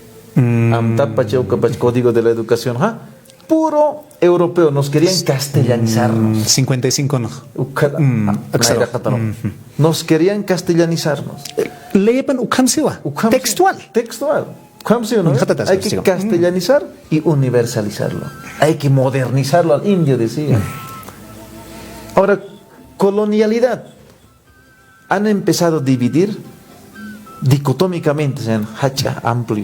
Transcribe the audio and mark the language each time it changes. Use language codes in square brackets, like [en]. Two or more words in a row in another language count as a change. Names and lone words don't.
[es] Código de la educación, puro europeo, nos querían castellanizarnos. 55 no. Nos querían castellanizarnos. [ay] Leepan ukamsewa. [es] Textual. ¿No? Hay que castellanizar y universalizarlo. Hay que modernizarlo al indio, decía. Ahora, colonialidad. Han empezado a dividir dicotómicamente, en hacha amplio.